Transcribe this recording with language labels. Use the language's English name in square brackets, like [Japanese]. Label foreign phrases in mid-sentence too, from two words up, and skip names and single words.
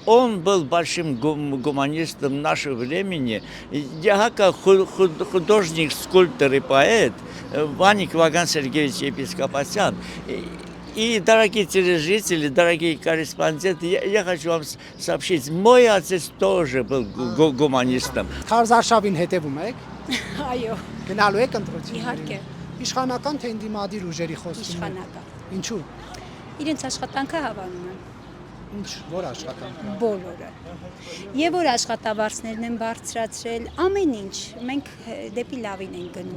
[Russian] Он был большим гуманистом нашего времени. Яака художник, скульптор и поэт Ваник Ваган Сергеевич Епископосян. И, дорогие телезрители, дорогие корреспонденты, я хочу вам сообщить, мой отец тоже был гуманистом. [Armenian] Քարզարշավին հետևում եք։ Այո, Գնալու եք ընտրություն։ իհարկե, Իշխանական թե ընդդիմադիր ուժերի խոսում։ իշխանական։ Ինչու։ Իրենց աշխատանքը հավանում են Ինչ որ աշխատանք։ բոլորը։ Եվ որ աշխատավարձներն են բարձրացրել, ամեն ինչ, մենք դեպի լավին ենք գնում։